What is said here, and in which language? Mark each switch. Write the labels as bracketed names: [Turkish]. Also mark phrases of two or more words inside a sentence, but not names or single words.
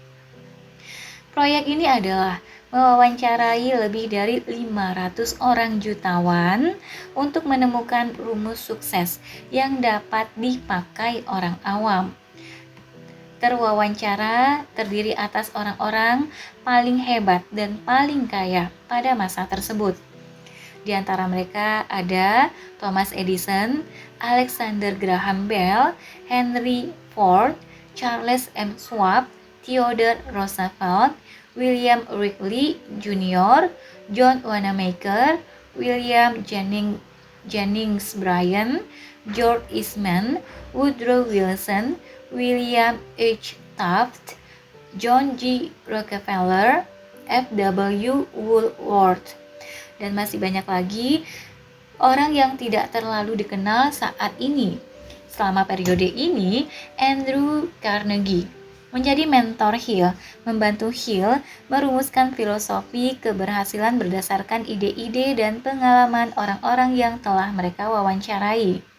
[Indonesian] Proyek ini adalah mewawancarai lebih dari 500 orang jutawan untuk menemukan rumus sukses yang dapat dipakai orang awam. Terwawancara terdiri atas orang-orang paling hebat dan paling kaya pada masa tersebut. Di antara mereka ada Thomas Edison, Alexander Graham Bell, Henry Ford, Charles M. Schwab, Theodore Roosevelt, William Wrigley Jr., John Wanamaker, William Jennings Bryan, George Eastman, Woodrow Wilson, William H. Taft, John G. Rockefeller, F.W. Woolworth, dan masih banyak lagi orang yang tidak terlalu dikenal saat ini. Selama periode ini, Andrew Carnegie menjadi mentor Hill, membantu Hill merumuskan filosofi keberhasilan berdasarkan ide-ide dan pengalaman orang-orang yang telah mereka wawancarai.